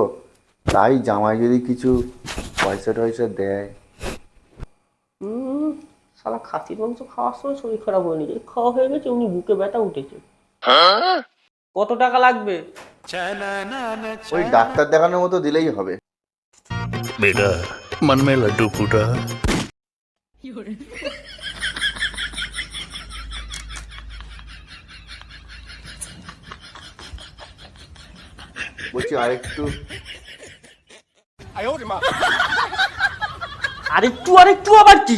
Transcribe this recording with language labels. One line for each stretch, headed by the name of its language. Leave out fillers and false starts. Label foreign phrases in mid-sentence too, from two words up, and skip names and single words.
Bangla: তাই জামাই যদি কিছু পয়সা টয়সা দেয়। শালা খাসির মাংস খাওয়ার সময় শরীর খারাপ হয়নি, এই খাওয়া হয়ে গেছে উনি বুকে ব্যথা উঠেছে। কত টাকা লাগবে? ওই ডাক্তার দেখানোর মতো দিলেই হবে।
Hindi: बेटा मन में लड्डू फूटा।
Bangla: বলছি আরেকটু। আরেকটু আরেকটু আবার কি?